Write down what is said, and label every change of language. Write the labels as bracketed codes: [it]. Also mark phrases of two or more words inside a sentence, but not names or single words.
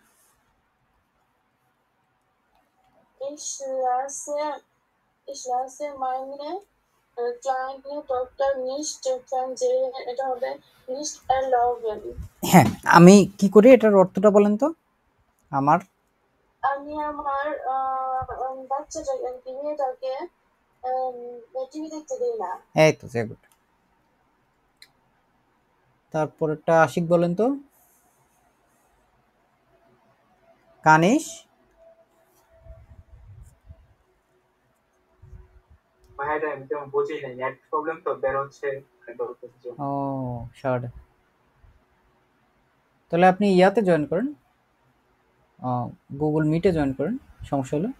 [de] Ich lasse meine kleine Tochter nicht fernsehen, [bn] এটা হবে [de] nicht erlauben. [bn] হ্যাঁ, আমি কি করি এটার অর্থটা বলেন তো? আমি আমার বাচ্চাটাকে মেয়েটাকে টিভি দেখতে দিই না। এই তো [de] sehr gut। [bn] তারপরেরটা আশিক বলেন তো। কানিশ ভাইয়াটা আমি তেমন বুঝি নাই, নেট প্রবলেম তো বের হচ্ছে। ও শার্ট, তাহলে আপনি ইয়াতে জয়েন করেন, গুগল মিটে জয়েন করেন, সমস্যা হলে।